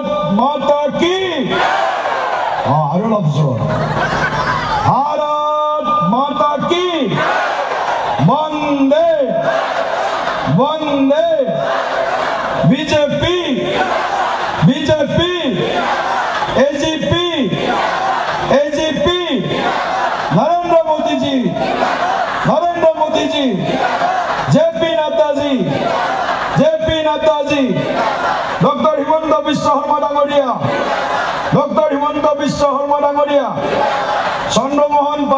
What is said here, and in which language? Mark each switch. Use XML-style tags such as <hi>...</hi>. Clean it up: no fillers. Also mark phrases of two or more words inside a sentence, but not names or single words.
<hi>माता की और लफ्ज भारत माता की वंदे वंदे बीजेपी बीजेपी एजीपी एजीपी नरेंद्र मोदी जी जेपी नड्डा जी डॉक्टर हिमंत विश्व शर्मा डांगरिया डॉक्टर हिमंत विश्व शर्मा डांगरिया चंद्रमोहन</hi>